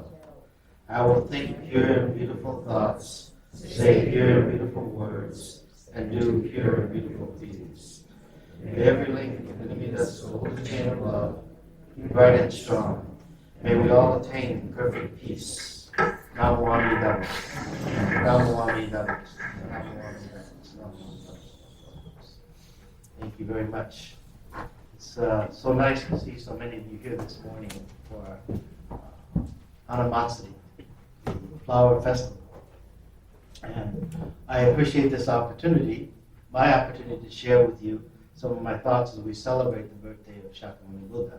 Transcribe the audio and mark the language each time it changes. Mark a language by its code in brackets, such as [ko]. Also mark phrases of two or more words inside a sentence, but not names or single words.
[en] I will think pure and beautiful thoughts, say pure and beautiful words, and do pure and beautiful deeds. May every link in Amita's golden chain of love be bright and strong. May we all attain perfect peace. [sa] Namo Amida. Namo Amida. Namo Amida. [en] Thank you very much. It's so nice to see so many of you here this morning for Hanamatsuri, the flower festival. And I appreciate this opportunity, my opportunity to share with you some of my thoughts as we celebrate the birthday of Shakyamuni Buddha.